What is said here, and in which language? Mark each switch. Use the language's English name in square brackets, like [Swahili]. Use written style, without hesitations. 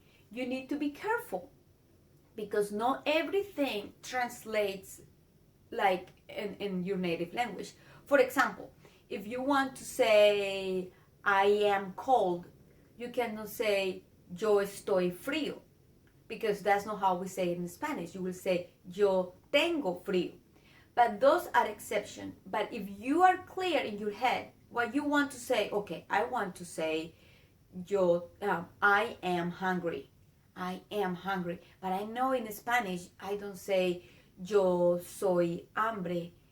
[English] You need to be careful because not everything translates like in your native language. For example, if you want to say I am cold, you cannot say [Spanish] yo estoy frío, [English] because that's not how we say it in Spanish. You will say [Spanish] yo tengo frío. [English] But those are exceptions. But if you are clear in your head what you want to say, okay, I want to say I am hungry. I am hungry. But I know in Spanish I don't say [Spanish] yo soy hambre.